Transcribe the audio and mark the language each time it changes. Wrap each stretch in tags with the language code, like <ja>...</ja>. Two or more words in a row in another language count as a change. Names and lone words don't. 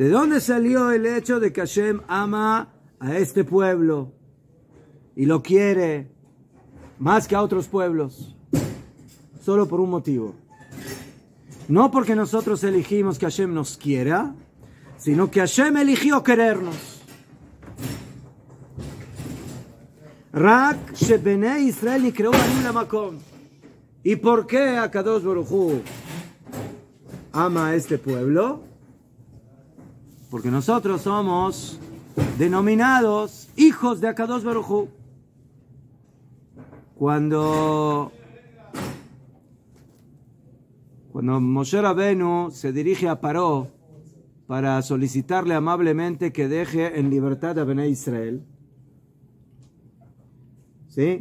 <es>¿De dónde salió el hecho de que Hashem ama a este pueblo y lo quiere más que a otros pueblos? Solo por un motivo. No porque nosotros elegimos que Hashem nos quiera, sino que Hashem eligió querernos.</es> <he>רק שבני ישראל נקראו בנים למקום.</he> <es>¿Y por qué Akadosh Baruj Hu ama a este pueblo? Porque nosotros somos denominados hijos de Akadosh Baruj Hu. Cuando Moshe Rabenu se dirige a Paró para solicitarle amablemente que deje en libertad a Benei Israel, ¿sí?</es>